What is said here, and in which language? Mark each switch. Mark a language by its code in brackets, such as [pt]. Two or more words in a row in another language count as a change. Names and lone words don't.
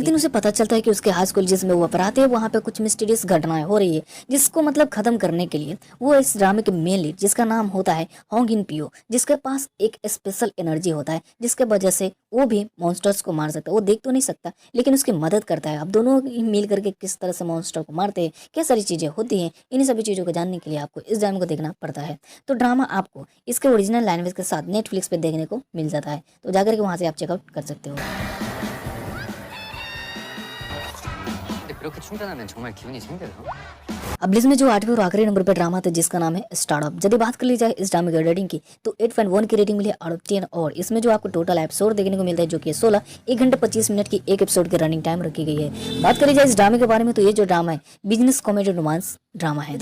[hi] एक दिन उसे पता चलता है कि उसके हाई स्कूल जिसमें वो पढ़ाते हैं वहाँ पे कुछ मिस्टीरियस घटनाएं हो रही है, जिसको मतलब खत्म करने के लिए वो इस ड्रामे के [en] main lead [hi] जिसका नाम होता है होंग इन पियो, जिसके पास एक [en] special energy [hi] होता है जिसके वजह से वो भी मॉन्स्टर्स को मार सकता है। वो देख तो नहीं सकता लेकिन उसकी मदद करता है। अब दोनों ही मिल करके किस तरह से मॉन्स्टर को मारते हैं, क्या सारी चीजें होती हैं, इन्हीं सभी चीजों को जानने के लिए आपको इस ड्रामे को देखना पड़ता है। तो ड्रामा आपको इसके [en] original language [hi] के साथ नेटफ्लिक्स पे देखने को मिल जाता है, तो जाकर के वहां से आप चेकआउट कर सकते हो। [ko] 근데 그렇게 충전하면 정말 기운이 생겨요? [hi] अब लिस्ट में जो 8वें और आखिरी नंबर पर ड्रामा था जिसका नाम है स्टार्टअप। यदि बात कर ली जाए इस ड्रामे की रेटिंग की तो 8.1 की रेटिंग मिली है [en] out of [hi] 10। और इसमें जो आपको टोटल एपिसोड देखने को मिलता है जो कि 16 1 घंटे 25 मिनट की एक एपिसोड की [en] running time [hi] रखी गई है। बात करी जाए इस ड्रामे के बारे में तो ये जो ड्रामा है [en] business comedy romance drama [hi] है।